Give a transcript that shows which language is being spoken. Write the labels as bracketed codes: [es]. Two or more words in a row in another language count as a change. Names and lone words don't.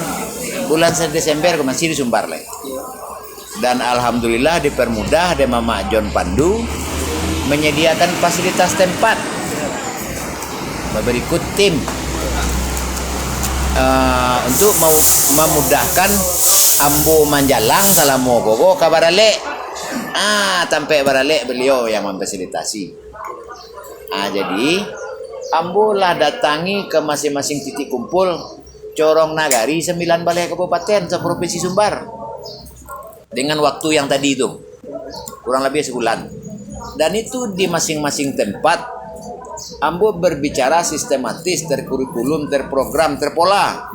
[id] Bulan Desember gua masih di Sumbar lagi. Dan alhamdulillah dipermudah dari Mama John Pandu menyediakan fasilitas tempat. Berikut tim untuk memudahkan [min] ambo manjalang [id] kalau mau gogo ke Barale. Sampai Barale beliau yang memfasilitasi. Jadi [min] ambo lah [id] datangi ke masing-masing titik kumpul Corong Nagari 9 balai kabupaten se-provinsi Sumbar dengan waktu yang tadi itu kurang lebih sebulan. Dan itu di masing-masing tempat ambo berbicara sistematis, terkurikulum, terprogram, terpola.